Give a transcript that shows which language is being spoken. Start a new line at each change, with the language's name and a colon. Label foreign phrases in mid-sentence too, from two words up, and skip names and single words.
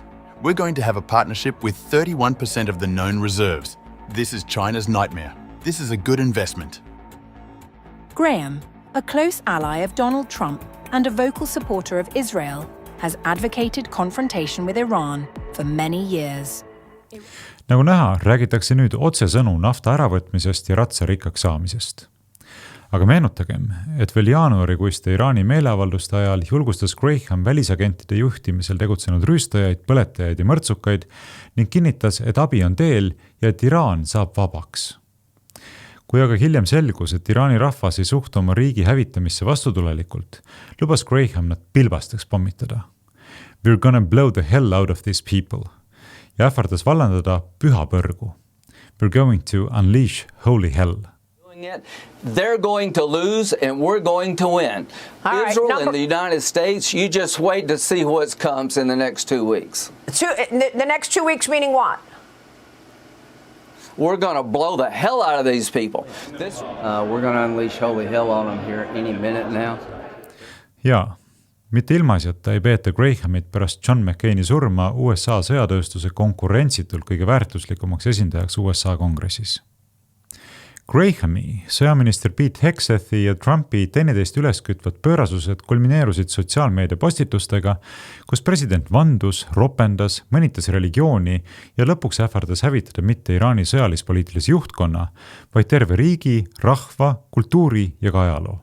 English: We're going to have a partnership with 31% of the known reserves. This is China's nightmare. This is a good investment. Graham, a close ally of Donald Trump and a vocal supporter of Israel, has advocated confrontation with Iran for many years.
Estonian: Nagu näha, räägitakse nüüd otsesõnu nafta äravõtmisest ja ratsarikkaks saamisest. Aga meenutagem, et veel jaanuarikuiste Iraani meeleavalduste ajal julgustas Graham välisagentide juhtimisel tegutsenud rüüstajaid, põletajaid ja mõrtsukaid ning kinnitas, et abi on teel ja et Iraan saab vabaks. Kui aga hiljem selgus, et Iraani rahvas ei suhtu oma riigi hävitamisse vastutulelikult, lubas Graham nad pilbasteks pommitada.
English: We're gonna blow the hell out of these people.
Estonian: Ja ähvardas vallandada püha põrgu.
English: We're going to unleash holy hell. They're going to lose and we're going to win. Israel and the United States, you just wait to see what comes in the next 2 weeks. The next 2 weeks meaning what? We're going to blow the hell out of these people. We're going to unleash holy hell on them here any minute now.
Estonian: Jaa, mitte ilmaasjata ei peeta Grahamit pärast John McCaini surma USA sõjatööstuse konkurentsitult kõige väärtuslikumaks esindajaks USA kongressis. Grahami, sõjaminister Pete Hexethi ja Trumpi teineteist üleskütvad pöörasused kulmineerusid sotsiaalmeedia postitustega, kus president vandus, ropendas, mõnitas religiooni ja lõpuks ähvardas hävitada mitte Iraani sõjalis-poliitilise juhtkonna, vaid terve riigi, rahva, kultuuri ja ka ajaloo.